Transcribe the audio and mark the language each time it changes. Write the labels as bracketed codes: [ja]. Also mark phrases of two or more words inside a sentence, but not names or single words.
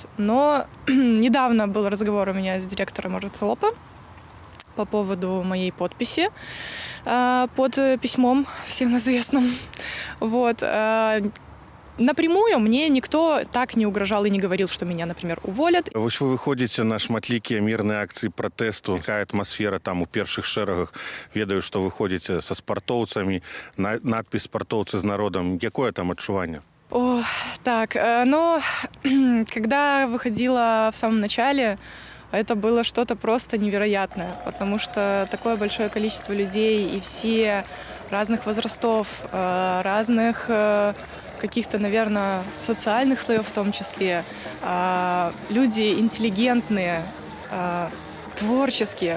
[ru] Но недавно был разговор у меня с директором РЦОПа по поводу моей подписи под письмом всем известным. Вот. Напрямую мне никто так не угрожал и не говорил, что меня, например, уволят. [be] Вось вы выходзіце на шматлікія мірныя акцыі пратэсту. Якая атмасфера там у першых шэрагах? Ведаю, што вы ходзіце са спартоўцамі, надпіс «Спартоўцы з народам». Якое там адчуванне? [ru] Так, но когда выходила в самом начале, это было что-то просто невероятное, потому что такое большое количество людей и все разных возрастов, разных каких-то, наверное, социальных слоев в том числе, люди интеллигентные, творческие.